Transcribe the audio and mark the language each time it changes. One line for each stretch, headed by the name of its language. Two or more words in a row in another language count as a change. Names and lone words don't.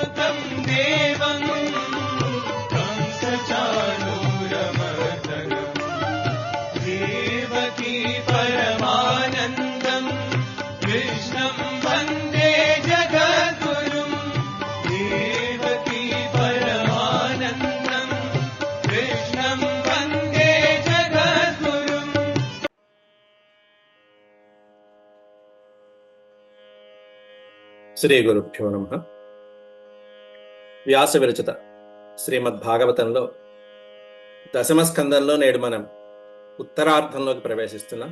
Sanskrit: देवं कंसचाणूरमर्दनम् देवकी परमानन्दम् कृष्णं वन्दे जगद्गुरुम् देवकी परमानन्दम् कृष्णं वन्दे जगद्गुरुम्।
Telugu: శ్రీ గురుభ్యో నమః. వ్యాస విరచిత శ్రీమద్భాగవతంలో దశమ స్కందంలో నేడు మనం ఉత్తరార్ధంలోకి ప్రవేశిస్తున్నాం.